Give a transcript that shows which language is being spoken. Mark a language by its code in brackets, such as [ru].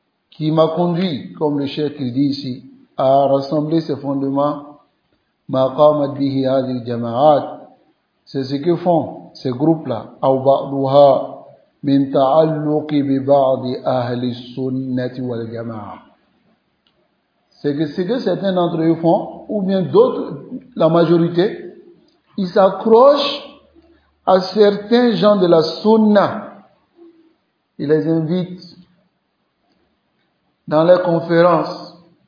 [fr] qui m'a conduit comme le cheikh il dit ici à rassembler ces fondements [ar] ما قامت به هذه الجماعات [fr] c'est ce que font ces groupes là [ar] أو بعضها من تعلق ببعض أهل السنة والجماعة. [fr] Ce que certains d'entre eux font, ou bien d'autres, la majorité, ils s'accrochent à certains gens de la Sunna. Ils les invitent dans leurs conférences.